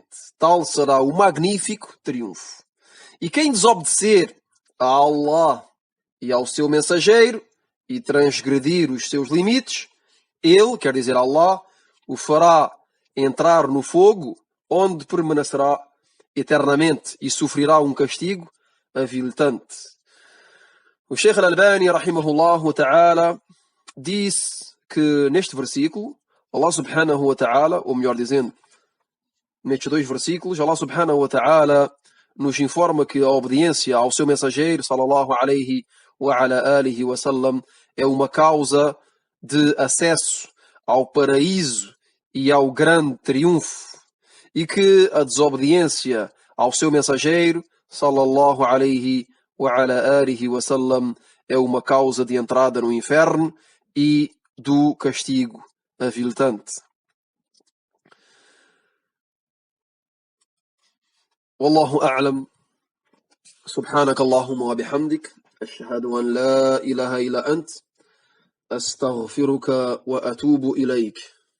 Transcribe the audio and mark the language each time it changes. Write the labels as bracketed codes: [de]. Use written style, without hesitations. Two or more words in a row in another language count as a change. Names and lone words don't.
[pt] Tal será o magnífico triunfo. E quem desobedecer a Allah e ao seu mensageiro, e transgredir os seus limites, ele, quer dizer Allah, o fará entrar no fogo, onde permanecerá eternamente e sofrerá um castigo aviltante. O Sheikh Al-Albani, [ar] رحمه الله تعالى, [pt] disse que neste versículo, Allah [ar] سبحانه وتعالى, [pt] ou melhor dizendo, nestes dois versículos, Allah [ar] سبحانه وتعالى [pt] nos informa que a obediência ao seu mensageiro, [ar] صلى الله عليه وعلى آله وسلم, [pt] é uma causa de acesso ao paraíso e ao grande triunfo, e que a desobediência ao seu mensageiro, [ar] صلى الله عليه وعلى آله وسلم, [pt] é uma causa de entrada no inferno e do castigo aviltante. [ar] والله أعلم. سبحانك اللهم وبحمدك أشهد أن لا إله إلا أنت أستغفرك وأتوب إليك.